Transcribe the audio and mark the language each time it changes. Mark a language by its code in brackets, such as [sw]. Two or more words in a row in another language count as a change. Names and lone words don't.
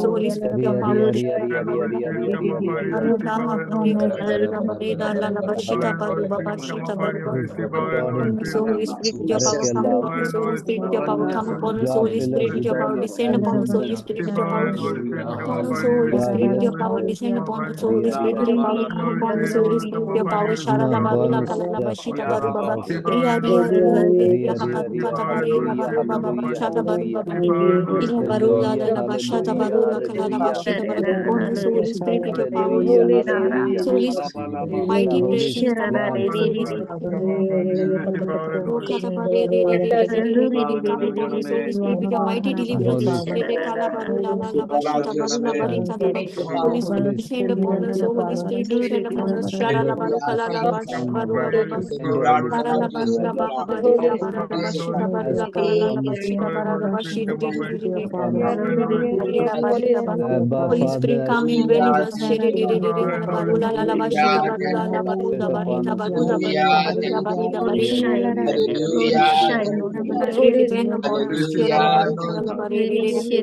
[en] Holy Spirit, with your power. So Holy Spirit, with your power, come upon us. Holy Spirit, with your power, come upon us. Holy Spirit, with your power, descend upon us. Holy Spirit, with your power, upon us. Holy Spirit, with your power, descend upon us. Holy Spirit, with your power, come upon us. Holy Spirit, with your power, Sharala Barula Kalala Bashita Baru Baba Ria Ria Ria Kata Barila Baru Baba Bashata Baru Baba Ila Barula La Bashata Barula Kalala Bashita Baru upon us. Holy Spirit, with your power. Holy mighty precious Holy Spirit. Oh, Katabari, come upon us, Holy Spirit, with your mighty deliverance. Holy Spirit, descend upon us, Holy Spirit, descend upon us. Sharala Barukala Barula Baba. Barala Barula Baba Barila Barada Bashita Barula Kalala Bashita Barada Bashita Holy Spirit, come in dwelling us. Barula La Bashita Barula La Barula Barita Barula Barita Barita Barita Barita. Spirit, descend upon us. Sharala Barula Barita.